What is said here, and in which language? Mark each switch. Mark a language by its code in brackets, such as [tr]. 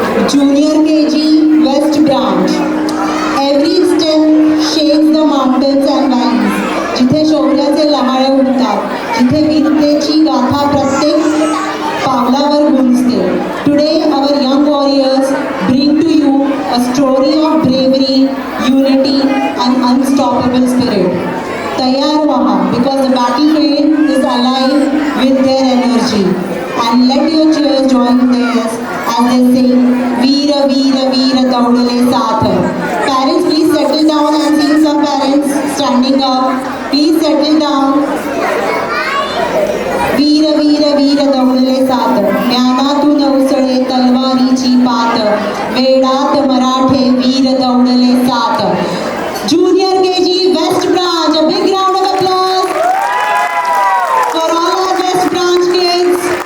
[en] Junior KG West Branch. Every step shakes the mountains and valleys. [mr] जिथे शौर्याचे लहाळे उडतात, जिथे वीरतेची गाथा प्रत्येक पावलावर गुंजते. [en] Today our young warriors bring to you a story of bravery, unity and unstoppable spirit. [mr] तयार व्हा, [en] because the battlefield is alive with their energy. And let your cheers join theirs as they sing Veera Veera Veera Daudale Saath. Parents, please settle down and see some parents standing up. Please settle down. [mr] Veera Veera Veera Daudale Saath. ज्ञानातून उसळे तलवारीची पात, वेडात मराठे वीर दौडले साथ. [en] Junior KG West Branch, a big round of applause for all our West Branch kids.